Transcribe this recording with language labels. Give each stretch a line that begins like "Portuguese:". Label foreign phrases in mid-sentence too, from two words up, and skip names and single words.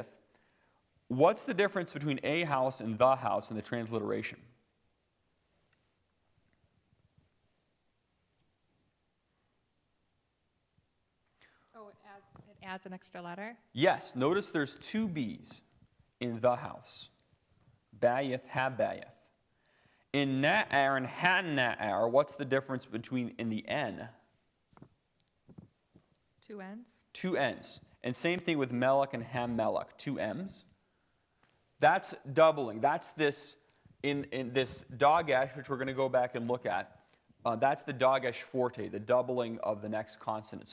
English: What's the difference between a house and the house in the transliteration? Oh, it adds an extra letter. Yes, notice there's two B's in the house.
Hebrew: Bayith, ha-bayith. In na'ar and ha-na'ar,
English: what's the difference between in the N? Two N's. Two N's. And same thing with melech and ha-melech, two M's. That's doubling. That's this, in this dagesh, which we're going to go back and look at. That's the dagesh forte, the doubling of the next consonant.